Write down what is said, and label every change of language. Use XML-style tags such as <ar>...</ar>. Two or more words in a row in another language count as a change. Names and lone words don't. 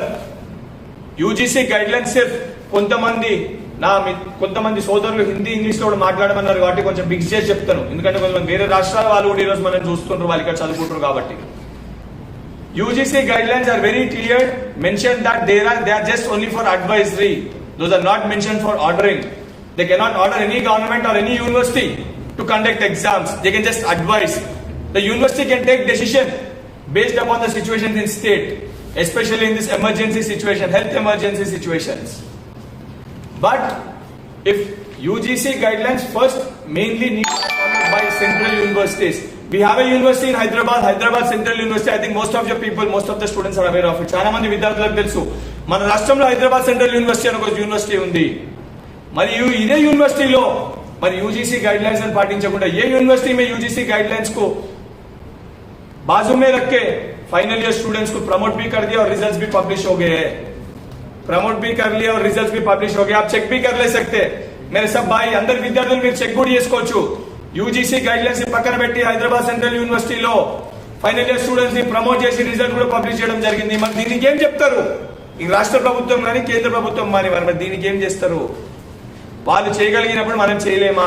<en>UGC guidelines</en> <te>సిర్ఫ్ కొంతమంది సోదరులు హిందీ ఇంగ్లీష్ లో కూడా మాట్లాడమన్నారు కాబట్టి కొంచెం మిక్స్ చేసి చెప్తాను, ఎందుకంటే కొంతమంది వేరే రాష్ట్రాల వాళ్ళు కూడా ఈరోజు మనం చూస్తుంటారు, వాళ్ళు ఇక్కడ చదువుకుంటారు కాబట్టి.</te> <en>UGC guidelines are very clear, mention that they are just only for advisory, those are not mention for ordering. they cannot order any government or any university to conduct exams, they can just advise. The university can take decision based upon the situations in state, especially in this emergency situation, health emergency situations. But if UGC guidelines first mainly need to be followed by central universities. We have a university in Hyderabad Central University. I think most of your people, most of the students are aware of it.</en> <te>చాలా మంది విద్యార్థులకు తెలుసు మన రాష్ట్రంలో హైదరాబాద్ సెంట్రల్ యూనివర్సిటీ అని ఒక యూనివర్సిటీ ఉంది. మరి ఇదే యూనివర్సిటీలో మరి</te> <en>UGC guidelines</en> <te>అని పాటించకుండా ఏ యూనివర్సిటీ</te> <hi>में</hi> <en>UGC guidelines</en> <hi>को बाजू में रख के</hi> <en>final year students</en> <hi>को प्रमोट भी कर दिया और रिजल्ट्स भी पब्लिश हो गए हैं. प्रमोट भी कर लिया और रिजल्ट्स भी पब्लिश हो गए. आप चेक भी कर ले सकते. मेरे सब भाई अंदर</hi> <te>విద్యార్థులు మీరు చెక్ కూడా చేసుకోవచ్చు. యూజీసీ గైడ్లైన్స్ పక్కన పెట్టి హైదరాబాద్ సెంట్రల్ యూనివర్సిటీలో</te> <en>final year students</en> <te>ని ప్రమోట్ చేసి రిజల్ట్ కూడా పబ్లిష్ చేయడం జరిగింది. మరి దీనికి ఏం చెప్తారు ఈ రాష్ట్ర ప్రభుత్వం కానీ కేంద్ర ప్రభుత్వం కానీ? మరి దీనికి ఏం చేస్తారు? వాళ్ళు చేయగలిగినప్పుడు మనం చేయలేమా?</te>